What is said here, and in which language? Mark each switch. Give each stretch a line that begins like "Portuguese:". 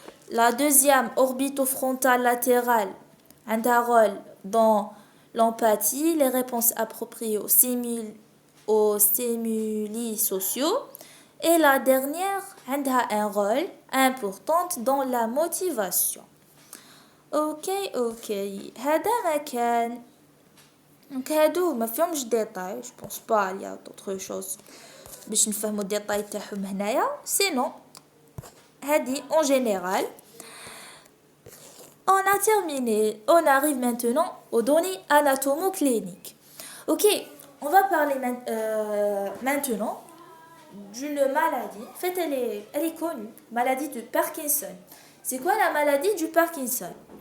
French: La deuxième, orbitofrontale latérale, a un rôle dans l'empathie, les réponses appropriées aux stimuli sociaux. Et la dernière, a un rôle important dans la motivation.
Arabic: Ok. هذا ما كان.
French: Donc
Arabic: هادو ما فيهمش détails.
French: Je pense pas il y a d'autres choses.
Arabic: باش نفهموا الديتاي تاعهم هنايا.
French: Sinon,
Arabic: هادي
French: en général. On a terminé. On arrive maintenant aux données anatomocliniques. Ok, on va parler maintenant d'une maladie. En fait, elle est connue, maladie de Parkinson. C'est quoi la maladie du Parkinson?